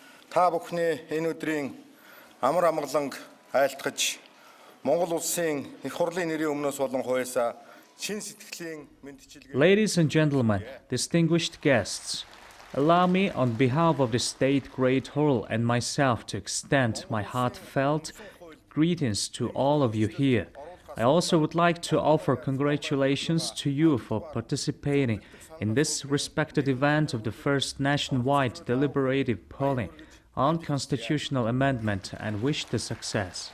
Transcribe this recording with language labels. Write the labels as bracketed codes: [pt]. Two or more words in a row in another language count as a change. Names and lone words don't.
[mn] Та бүхний энэ өдрийн амар амгаланг айлтгаж Монгол улсын их хурлын нэрийн өмнөөс болон хуясаа чин сэтгэлийн мэдчилгээ. [en] Ladies and gentlemen, distinguished guests, allow me on behalf of the State Great Hural and myself to extend my heartfelt greetings to all of you here. I also would like to offer congratulations to you for participating in this respected event of the first nationwide deliberative polling on constitutional amendment and wish the success.